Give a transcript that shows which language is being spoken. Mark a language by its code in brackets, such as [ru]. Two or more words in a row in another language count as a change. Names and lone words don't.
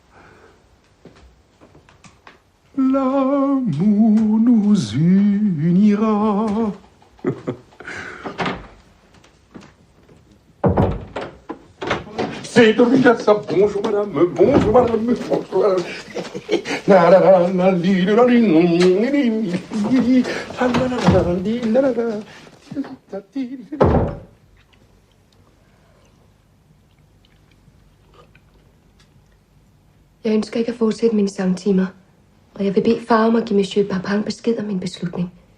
[fr] L'amour nous unira. C'est Dorina, ça. Bonjour madame, bonjour madame, bonjour madame. [da] Jeg ønsker ikke at fortsætte mine sangtimer, og jeg vil bede far om at give Monsieur Papin besked om min beslutning.